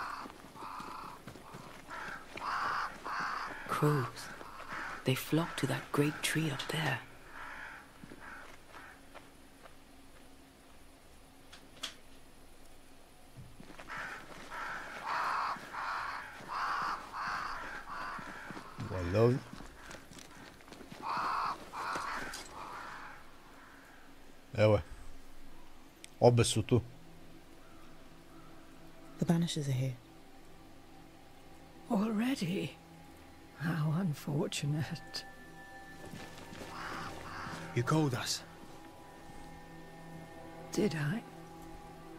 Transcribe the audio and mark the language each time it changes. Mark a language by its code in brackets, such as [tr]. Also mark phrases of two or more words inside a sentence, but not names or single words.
[en] Crows. They flock to that great tree up there. [sr] Valjda ovdje. Evo je. Obe su tu. [en] The banishers are here. Already? How unfortunate. You called us. Did I?